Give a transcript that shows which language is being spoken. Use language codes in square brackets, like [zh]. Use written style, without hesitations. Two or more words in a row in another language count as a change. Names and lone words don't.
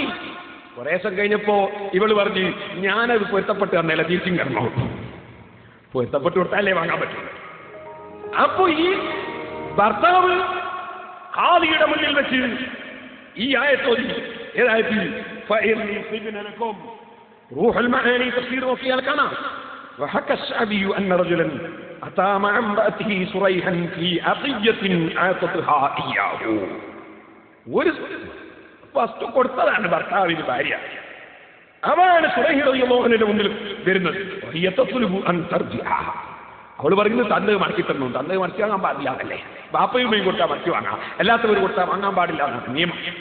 [ml] കുറേ ദിവസം കഴിഞ്ഞപ്പോ ഇവള് പറഞ്ഞു, ഞാനത് പൊരുത്തപ്പെട്ട് തന്നേല, തിരിച്ചും കയറണോ? പൊരുത്തപ്പെട്ട് കൊടുത്താലേ വാങ്ങാൻ പറ്റും. അപ്പൊ ഈ ഭർത്താവ് ഖാദിയുടെ മുന്നിൽ വെച്ച് ഈ ആയത്തോതി. ഏതായത്തിൽ റൂഹുൽ മആനി തഫ്സീർ നോക്കിയാൽ കാണാം. [ar] وحكى الشعبي أن رجلا أتى مع امرأته صريحا في عطية أعطتها إياه. [ml] ഒരു വസ്തു കൊടുത്തതാണ് ഭർത്താവിന് ഭാര്യ. അവനാണ് സുറൈഹ് റളിയല്ലാഹു അൻഹുവിന്റെ മുന്നിൽ വരുന്നത്. അവള് പറയുന്നത് തന്നത് മടക്കി തന്നു. തന്നത് മടക്കി വാങ്ങാൻ പാടില്ല എന്നല്ലേ? ബാപ്പയും ഉമ്മയും കൊടുത്താൽ മടക്കി വാങ്ങാം, അല്ലാത്തവർ കൊടുത്താൽ വാങ്ങാൻ പാടില്ല എന്നാണ് നിയമം.